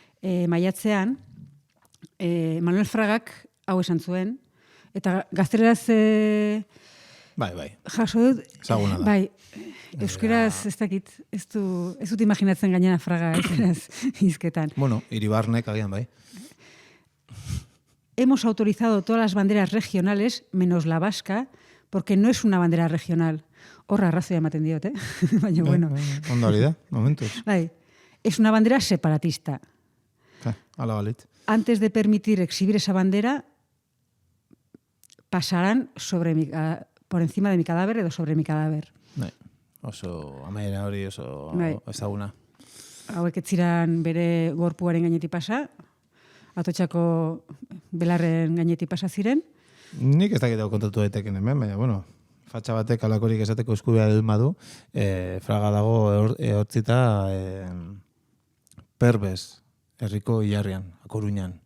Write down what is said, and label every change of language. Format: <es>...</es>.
<eu>maiatzean, Manuel Fragak hau esan zuen, eta gazteleraz Bai. jaso dut, Ezaguna da. bai, euskeraz ez dakit, ez dut imaginatzen gainera Fraga euskeraz hizketan. Bueno, Iribarnek agian bai.</eu> <es>Hemos autorizado todas las banderas regionales, menos la vasca, porque no es una bandera regional.</es> <eu>Horra arrazoia ematen diot, baina bueno. Ondo hori da, momentuz. Bai,</eu> <es>es una bandera separatista.</es> <eu>Hala balit.</eu> <es>Antes de permitir exhibir esa bandera, pasarán por encima de mi cadáver</es> <eu>edo</eu> <es>sobre mi cadáver.</es> <eu>Bai. Oso, amaiera hori oso ezaguna. Hauek ez ziren bere gorpuaren gainetik pasa, atotxako belarren gainetik pasa ziren. Nik ez dakit kontatu daiteken hemen, baina, bueno, fatxa batek alakorik esateko eskubidea dut badu, Fraga dago hortzita Perbes, herriko Ilarrian, A Coruñan.</eu>